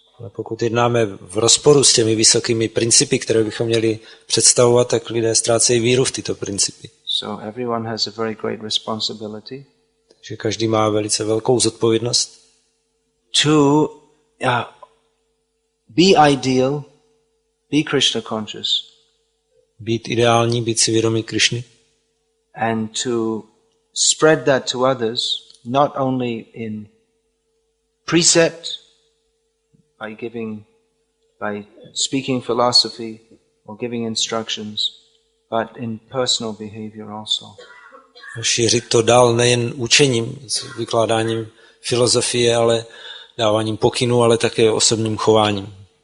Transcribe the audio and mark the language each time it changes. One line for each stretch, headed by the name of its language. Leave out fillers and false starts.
Czech: Ale pokud jednáme v rozporu s těmi vysokými principy, které bychom měli představovat, tak lidé ztrácejí víru v tyto principy.
English: So everyone has a very great responsibility.
Czech: Takže každý má velice velkou zodpovědnost.
English: To be ideal, be Krishna conscious.
Czech: Být ideální, být si vědomý Krishny.
English: And to spread that to others, not only in precept, by speaking philosophy or giving instructions, but in personal behavior also.
Czech: Šířit to dál nejen učením, vykládáním filozofie, ale dáváním pokynů, ale také osobním chováním.